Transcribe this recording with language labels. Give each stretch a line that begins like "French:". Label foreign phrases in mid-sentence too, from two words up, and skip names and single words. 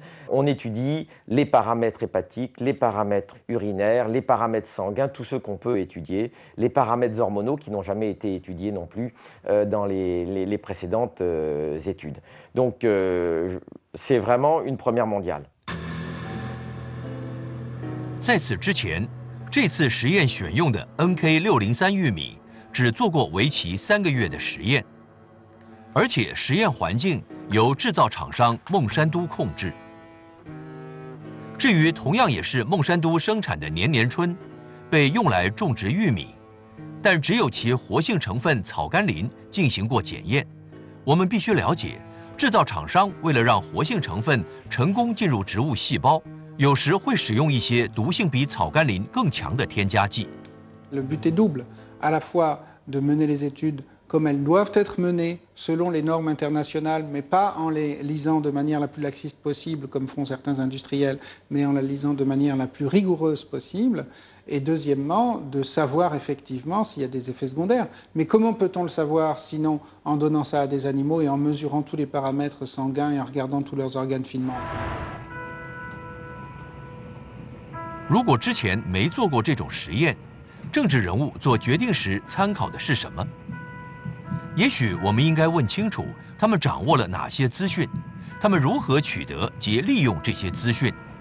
French: On étudie les paramètres hépatiques, les paramètres urinaires, les paramètres sanguins, tous ceux qu'on peut étudier, les paramètres hormonaux qui n'ont jamais été étudiés non plus dans les précédentes études. Donc c'est vraiment une première mondiale.
Chinese: 在此之前，这次实验选用的 NK603 玉米只做过为期3个月的实验，而且实验环境由制造厂商孟山都控制。至于同样也是孟山都生产的年年春，被用来种植玉米，但只有其活性成分草甘膦进行过检验。我们必须了解，制造厂商为了让活性成分成功进入植物细胞，有时会使用一些毒性比草甘膦更强的添加剂。
French: Le but est double, à la fois de mener les études comme elles doivent être menées selon les normes internationales, mais pas en les lisant de manière la plus laxiste possible, comme font certains industriels, mais en la lisant de manière la plus rigoureuse possible. Et deuxièmement, de savoir effectivement s'il y a des effets secondaires. Mais comment peut-on le savoir sinon en donnant ça à des animaux et en mesurant tous les paramètres sanguins et en regardant tous leurs organes finement?
Chinese: 如果之前没做过这种实验，政治人物做决定时参考的是什么？也许我们应该问清楚他们掌握了哪些资讯，他们如何取得及利用这些资讯。